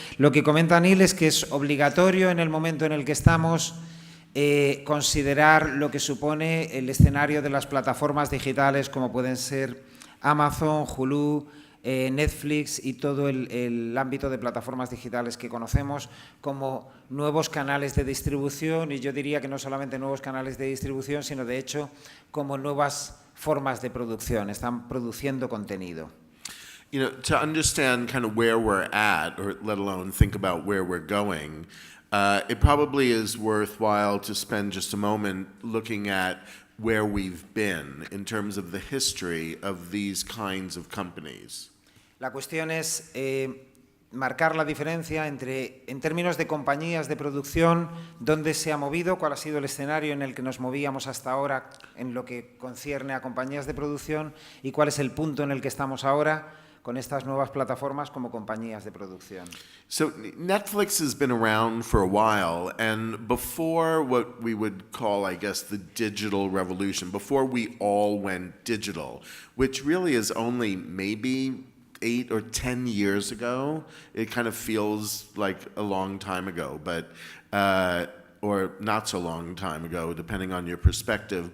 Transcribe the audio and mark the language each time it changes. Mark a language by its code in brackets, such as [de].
[es] Lo que comenta Neal es que es obligatorio en el momento en el que estamos considerar lo que supone el escenario de las plataformas digitales como pueden ser Amazon, Hulu, Netflix y todo el ámbito de plataformas digitales que conocemos como nuevos canales de distribución, y yo diría que no solamente nuevos canales de distribución, sino de hecho como nuevas formas de producción, están produciendo contenido. [en] You know, to understand kind of where we're at, or let alone think about where we're going, it probably is worthwhile to spend just a moment looking at where we've been in terms of the history of these kinds of companies. [es] La cuestión es marcar la diferencia entre, en términos de compañías de producción, dónde se ha movido, cuál ha sido el escenario en el que nos movíamos hasta ahora en lo que concierne a compañías de producción y cuál es el punto en el que estamos ahora con estas nuevas plataformas como compañías de producción. [en] So Netflix has been around for a while, and before what we would call, I guess, the digital revolution, before we all went digital, which really is only maybe 8 or 10 years ago. It kind of feels like a long time ago, but or not so long time ago, depending on your perspective.